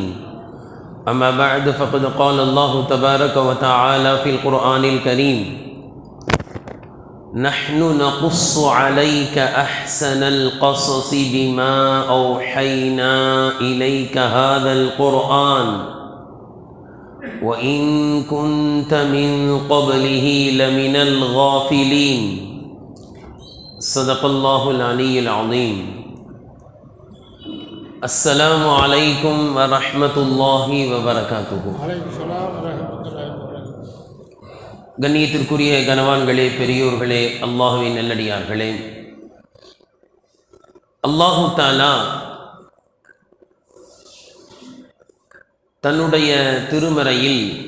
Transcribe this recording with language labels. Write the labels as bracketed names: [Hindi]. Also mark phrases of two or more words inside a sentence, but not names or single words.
[Arabic] أما بعد فقد قال الله تبارك وتعالى في القرآن الكريم نحن نقص عليك أحسن القصص بما أوحينا إليك هذا القرآن وَإِن كُنْتَ مِنْ قَبْلِهِ لَمِنَ الْغَافِلِينَ. صدق الله العلي العظيم. السلام عليكم ورحمة الله وبركاته. [Tamil] கண்ணியத்திற்குரிய கனவான்களே, பெரியோர்களே, அல்லாஹ்வின் நல்லடியார்களே, [Arabic] الله تعالى [Tamil] தன்னுடைய திருமறையில்